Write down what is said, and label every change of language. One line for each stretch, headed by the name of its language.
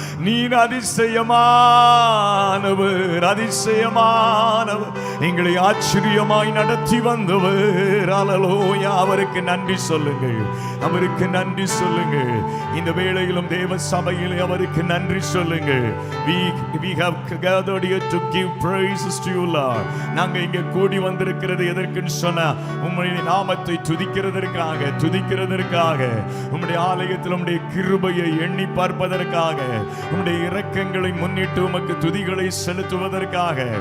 Tamil: நீர் அதிசயமானவர், அதிசயமானவர், எங்களை ஆச்சரியமாய் நடத்தி வந்தவர். ஹல்லேலூயா. அவருக்கு நன்றி சொல்லுங்கள், அவருக்கு நன்றி சொல்லுங்கள். இந்த வேளையிலும் தேவ சபையிலே அவருக்கு நன்றி சொல்லுங்கள்.
English: We have gathered here to give praises to you, Lord.
Tamil: நாங்க இங்க கூடி வந்திருக்கிறது எதற்குன்னு சொன்னா உம்முடைய நாமத்தை துதிக்கிறதற்காக, துதிக்கிறதற்காக, உம்முடைய ஆலயத்தில் உம்முடைய கிருபையை எண்ணி பார்ப்பதற்காக, உம்முடைய இரக்கங்களை முன்னிட்டு உமக்கு துதிகளை செலுத்துவதற்காக.